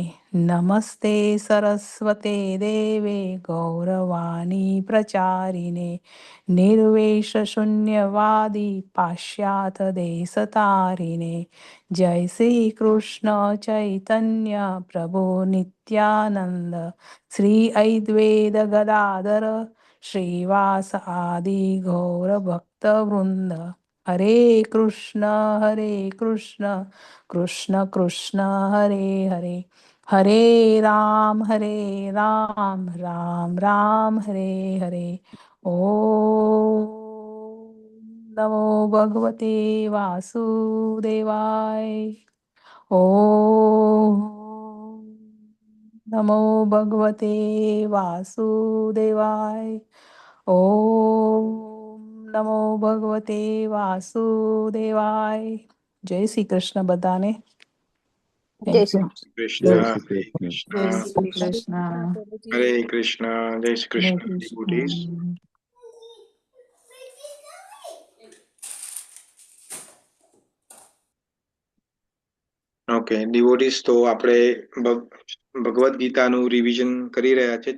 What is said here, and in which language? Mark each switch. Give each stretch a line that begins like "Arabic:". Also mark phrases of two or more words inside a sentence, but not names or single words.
Sanskrit: नमस्ते सरस्वते देवे गौरवाणी प्रचारिणे निर्वेशशून्यवादी पाश्चात्यदेशतारिणे. जय श्री कृष्ण चैतन्य प्रभु नित्यानंद श्री अद्वैत गदाधर श्रीवास आदि गौर भक्त वृंद. हरे कृष्ण कृष्ण कृष्ण हरे हरे हरे राम राम राम हरे हरे. ओम नमो भगवते वासुदेवाय. ओम नमो भगवते वासुदेवाय. ओम नमो भगवते वासुदेवाय.
Gujarati: જય શ્રી કૃષ્ણ બધાને. જય
English: thank you.
Gujarati: શ્રી કૃષ્ણ. જય હરે શ્રી કૃષ્ણ. કૃષ્ણ. જય શ્રી કૃષ્ણ. કૃષ્ણ. હરે કૃષ્ણ. જય શ્રી हरे કૃષ્ણ. devotees. कृष्ण. ઓકે ડિવોટીસ, તો આપણે ભગવદ્ ગીતાનું રિવિઝન કરી રહ્યા છે.